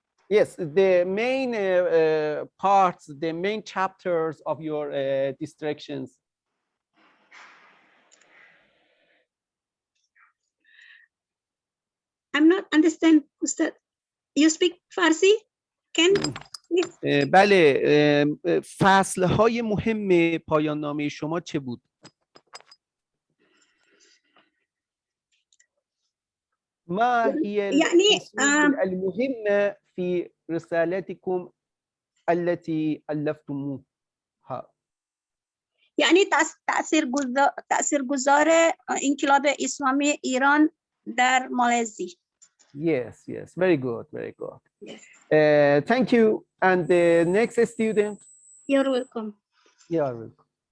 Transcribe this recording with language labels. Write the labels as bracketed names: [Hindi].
[English] Yes, the main parts, the main chapters of your distractions. I'm not understand, Ustad. You speak Farsi? Can please? [Persian] بله فصلهای مهم پایان نامه شما چه بود؟ [Arabic] ما هي يعني الفصول المهمة في رسالتكم التي ألفتموها؟ [Persian] يعني تأثير گذار انقلاب اسلامی ایران در مالزی. [English] Yes, yes, very good, very good. Yes. Thank you. And the next student? You're welcome. You're welcome.